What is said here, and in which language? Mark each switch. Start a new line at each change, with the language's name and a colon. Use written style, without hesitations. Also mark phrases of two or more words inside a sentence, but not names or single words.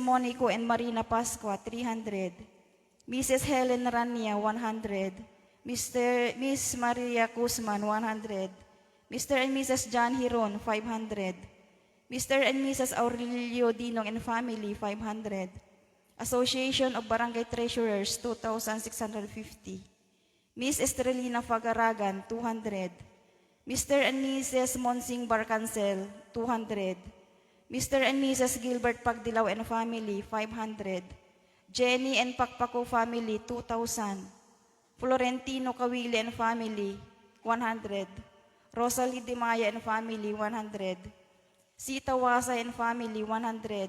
English: Monico and Marina Pascua, 300. Mrs. Helen Rania, 100. Miss Maria Guzman, 100. Mr. and Mrs. John Hiron, 500. Mr. and Mrs. Aurelio Dinong and family, 500. Association of Barangay Treasurers, 2,650. Miss Estrelina Fagaragan, 200. Mr. and Mrs. Monsing Barcancel, 200. Mr. and Mrs. Gilbert Pagdilaw and family, 500. Jenny and Pakpako family, 2,000. Florentino Kawili and family, 100. Rosalie Dimaya and family, 100. Sita Wasa and family, 100.